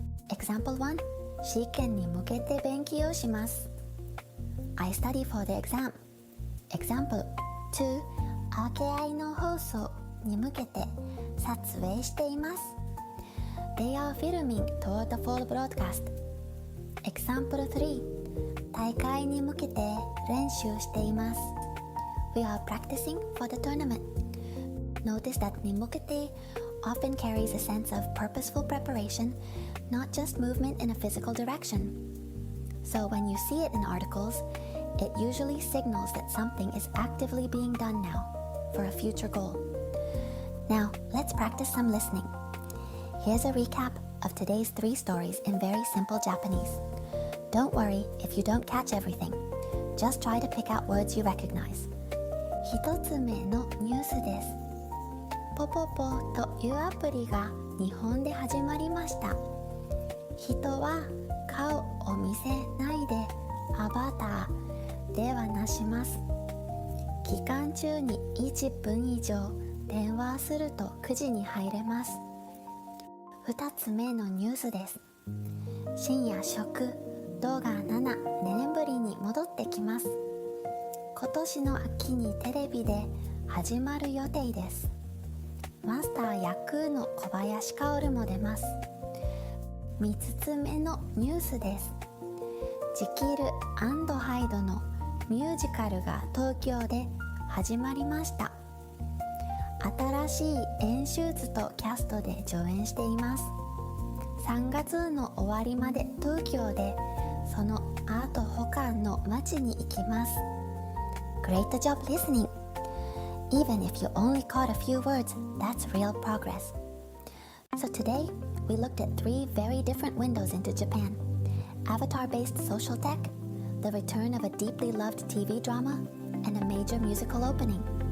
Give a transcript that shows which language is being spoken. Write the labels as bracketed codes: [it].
[en] Example 1, [ja] Shiken ni mukete benkyou shimasu. [en] I study for the exam. Example 2, [ja] Akeai no housou ni mukete satsuei shite imasu. [en] They are filming toward the fall broadcast. Example 3, [ja] 大会に向けて練習しています. [en] We are practicing for the tournament. Notice that に向けて often carries a sense of purposeful preparation, not just movement in a physical direction. So when you see it in articles, it usually signals that something is actively being done now for a future goal. Now, let's practice some listening. Here's a recap of today's 3 stories in very simple Japanese. Don't worry if you don't catch everything. Just try to pick out words you recognize. [ja] 1つ目のニュースです。ポポポというアプリが日本で始まりました。人は顔を見せないでアバターで話します。期間中に1分以上電話すると9時に入れます。 2つ目のニュースです。深夜食動画7年ぶりに戻ってきます。今年の秋にテレビで始まる予定です。マスター役の小林薫も出ます。3つ目のニュースです。ジキル&ハイドのミュージカルが東京で始まりました。新しい演出とキャストで上演しています。 3月の終わりまで東京で、その後他の街に行きます。 [en] Great job listening! Even if you only caught a few words, that's real progress. So today, we looked at 3 very different windows into Japan. Avatar-based social tech, the return of a deeply loved TV drama, and a major musical opening.